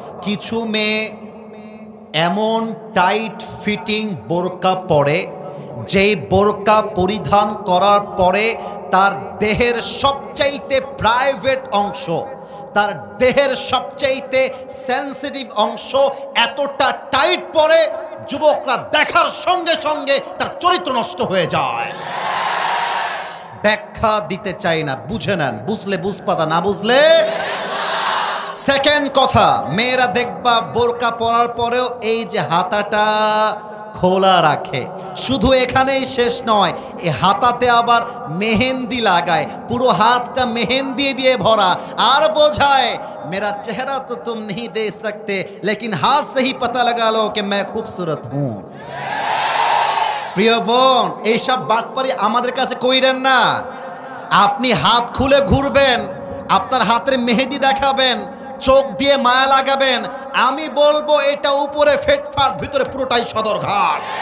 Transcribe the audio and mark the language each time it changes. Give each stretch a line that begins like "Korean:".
Bangla: কিছু মেয়ে এমন টাইট ফিটিং বোরকা পরে, যেই বোরকা পরিধান করার পরে তার দেহের সবচাইতে প্রাইভেট অংশ, তার দেহের সবচাইতে সেন্সিটিভ অংশ এতটা টাইট পরে যুবকরা দেখার সঙ্গে সঙ্গে তার চরিত্র নষ্ট হয়ে যায়। ব্যাখ্যা দিতে চাই না, বুঝে নেন, বুঝলে বুঝপাতা, না বুঝলে। সেকেন্ড কথা, মেয়েরা দেখবা বোরকা পরার পরেও এই যে হাতাটা খোলা রাখে। শুধু এখানেই শেষ নয়, এই হাতাতে আবার মেহেন্দি লাগায়, পুরো হাতটা মেহেন্দি দিয়ে ভরা, আর বোঝায়
Hindi: मेरा चेहरा तो तुम नहीं देख सकते लेकिन हाथ से ही पता लगा लो कि मैं खूबसूरत हूं।
Bangla: প্রিয় বোন, এইসব বাটপারি আমাদের কাছে কইরেন না। আপনি হাত খুলে ঘুরবেন, আপনার হাতের মেহেদি দেখাবেন, চোখ দিয়ে মায়া লাগাবেন, আমি বলবো এটা উপরে ফেটফাট, ভিতরে পুরোটাই সদরঘাট।